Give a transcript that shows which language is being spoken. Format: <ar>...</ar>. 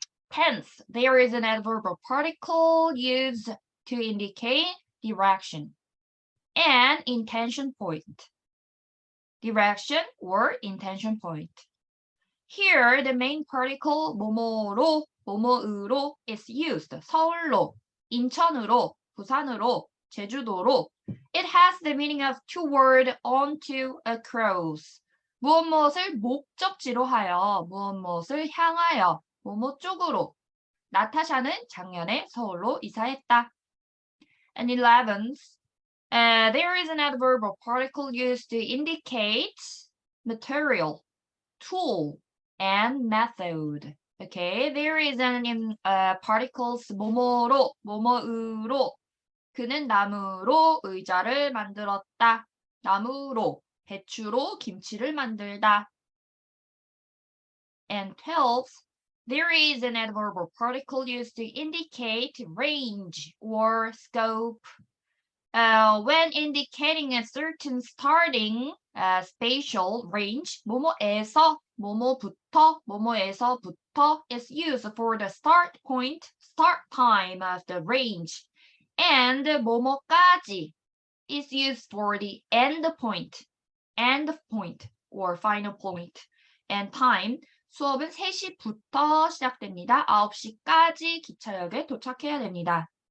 <en>Tenth, there is an adverbial particle used to indicate direction and intention point. Direction or intention point. Here, the main particle</en> <ko>뭐뭐로, 뭐뭐으로</ko> <en>is used.</en> <ko>서울로, 인천으로, 부산으로, 제주도로.</ko> <en>It has the meaning of to word onto a cross.</en> <ko>무엇을 목적지로 하여, 무엇을 향하여, 뭐뭐 쪽으로. 나타샤는 작년에 서울로 이사했다.</ko> <en>And 11th, there is an adverbial particle used to indicate material, tool, and method. Okay, there is an particles</en> <ko>뭐뭐로, 뭐뭐으로. 그는 나무로 의자를 만들었다. 나무로, 배추로 김치를 만들다.</ko> <en>And 12th, there is an adverbial particle used to indicate range or scope. When indicating a certain starting spatial range, 뭐뭐에서</en> <ko>뭐뭐부터, 뭐뭐에서부터</ko> <en>is used for the start point, start time of the range. And 뭐뭐까지 is used for the end point or final point. And time,</en> <ko>수업은 3시부터 시작됩니다. 9시까지 기차역에 도착해야 됩니다.</ko>